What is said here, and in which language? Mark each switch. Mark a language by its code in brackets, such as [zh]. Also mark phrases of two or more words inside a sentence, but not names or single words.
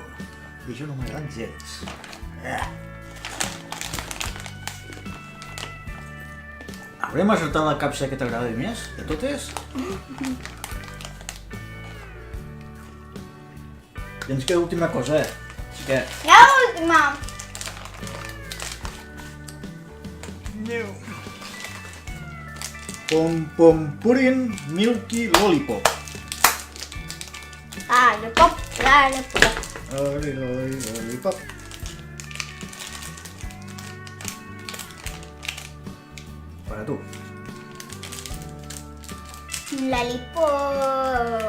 [ca] I això no m'ha agradat gens. Haurem acertat la capsa que t'agrada més, de totes? I ens queda l'última cosa, Que... La última. Pom Pom Purin Milky Lollipop. [en] Lollipop, lollipop. Lollipop. [es] Para tu. [en] Lollipop.